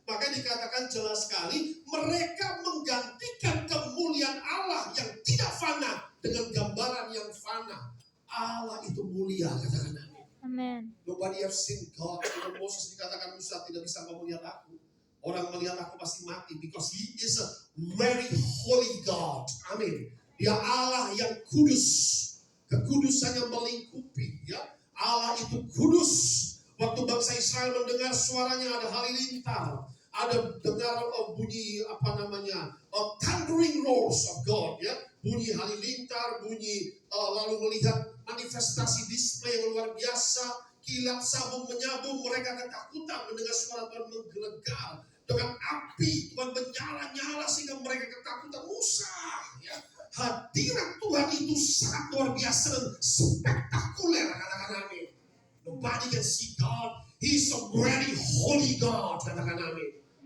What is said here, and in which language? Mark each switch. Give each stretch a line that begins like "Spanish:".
Indonesian: Maka dikatakan jelas sekali mereka menggantikan kemuliaan Allah yang tidak fana dengan gambaran yang fana. Allah itu mulia, katakan amin. Amen.
English: Nobody have seen God.
Indonesian: Kalau Moses dikatakan Musa tidak bisa melihat aku. Orang melihat aku pasti mati,
English: because he is a very holy God.
Indonesian: Amin. Dia Allah yang kudus, kekudusannya melingkupi, ya. Allah itu kudus. Waktu bangsa Israel mendengar suaranya ada halilintar, ada dengar bunyi
English: thundering roars of God,
Indonesian: ya. Bunyi halilintar, bunyi lalu melihat manifestasi display yang luar biasa, kilat sabung menyabung, mereka ketakutan mendengar suara Tuhan menggelegar dengan api, Tuhan menyala-nyala sehingga mereka ketakutan. Musa, ya. Hadirat Tuhan itu sangat luar biasa dan spektakuler, katakan amin.
English: Nobody can see God. He is a very holy God,
Indonesian: katakan amin.